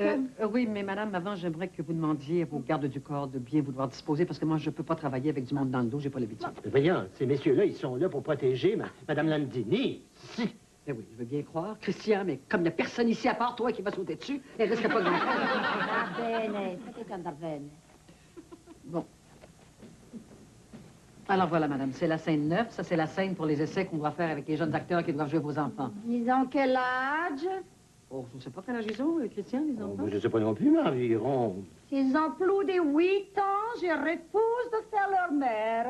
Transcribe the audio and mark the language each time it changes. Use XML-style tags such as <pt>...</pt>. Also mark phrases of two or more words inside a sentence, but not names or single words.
<fr>Oui, mais madame, avant, j'aimerais que vous demandiez à vos gardes du corps de bien vouloir disposer, parce que moi, je peux pas travailler avec du monde dans le dos, j'ai pas l'habitude. Voyons, ces messieurs-là, ils sont là pour protéger Mme Landini.</fr> <it>Si.</it> <fr>Eh oui, je veux bien croire. Christian, mais comme il n'y a personne ici à part toi qui va sauter dessus, elle risque pas grand-chose.</fr> <it>Va bene, fate andare bene.</it> <fr>Bon. Alors voilà, madame, c'est la scène 9. Ça, c'est la scène pour les essais qu'on doit faire avec les jeunes acteurs qui doivent jouer vos enfants. Ils ont quel âge? Oh, je ne sais pas quel âge ils ont, Christian, les enfants. Je ne sais pas non plus, mais environ... S'ils ont plus de 8 ans, je refuse de faire leur mère.</fr>